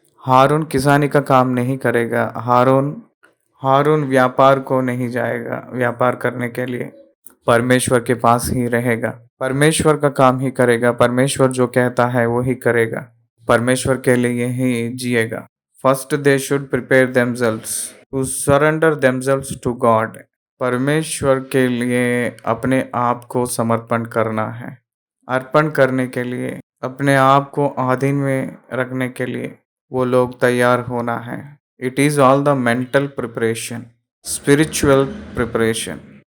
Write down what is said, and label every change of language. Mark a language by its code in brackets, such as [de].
[hi] हारून किसानी का काम नहीं करेगा। हारून व्यापार को नहीं जाएगा व्यापार करने के लिए, परमेश्वर के पास ही रहेगा, परमेश्वर का काम ही करेगा, परमेश्वर जो कहता है वो ही करेगा, परमेश्वर के लिए ही जिएगा। [en] First, they should prepare themselves to surrender themselves to God. [hi] परमेश्वर के लिए अपने आप को समर्पण करना है। अर्पण करने के लिए, अपने आप को अधीन में रखने के लिए वो लोग तैयार होना है। [en] It is all the mental preparation, spiritual preparation.